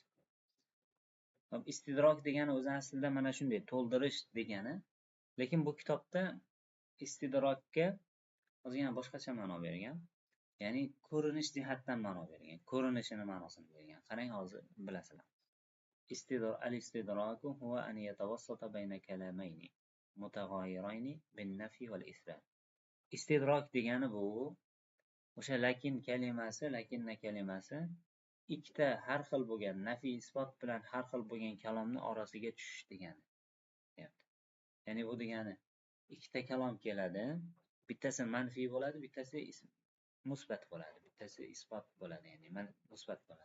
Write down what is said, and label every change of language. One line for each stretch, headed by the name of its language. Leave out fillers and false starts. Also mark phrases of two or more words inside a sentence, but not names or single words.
Uzbek: Hop, istidrok degani o'zi aslida mana shunday to'ldirish degani, lekin bu kitobda istidrokka o'ziga boshqacha ma'no bergan. Ya'ni ko'rinish jihatdan ma'no bergan. Ko'rinishini ma'nosini bergan. Qarang, hozir bilasizlar.
Arabic: الاستدراك هو أن يتوسط بين كلامين متغايرين بالنفي والإثبات.
Uzbek: Istidrok degani bu o'sha lakinna kalimasi ikkita har xil bo'lgan nafiy isbot bilan har xil bo'lgan kalomni orasiga tushish degani. Ya'ni bu degani ikkita kalom keladi, bittasi manfiy bo'ladi, bittasi musbat bo'ladi, bittasi isbot bo'ladi, ya'ni musbat bo'ladi.